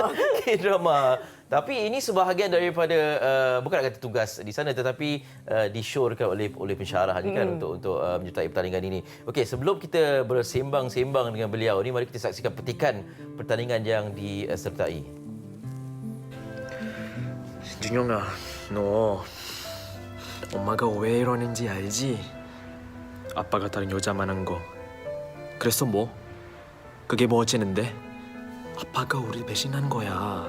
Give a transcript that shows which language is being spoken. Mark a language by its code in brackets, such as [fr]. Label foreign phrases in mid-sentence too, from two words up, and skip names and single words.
[ms] K-drama. Tapi ini sebahagian daripada bukan nak kata tugas di sana tetapi disyorkan oleh pensyarah ni kan untuk menyertai pertandingan ini. Okey, sebelum kita bersembang-sembang dengan beliau ni, mari kita saksikan petikan pertandingan yang disertai. [ko] 준영아, 너 엄마가 왜 이러는지 알지? 아빠가 다른 여자 만난 거. 그래서 뭐? 그게 뭐 어째는데? 아빠가 우리 배신한 거야.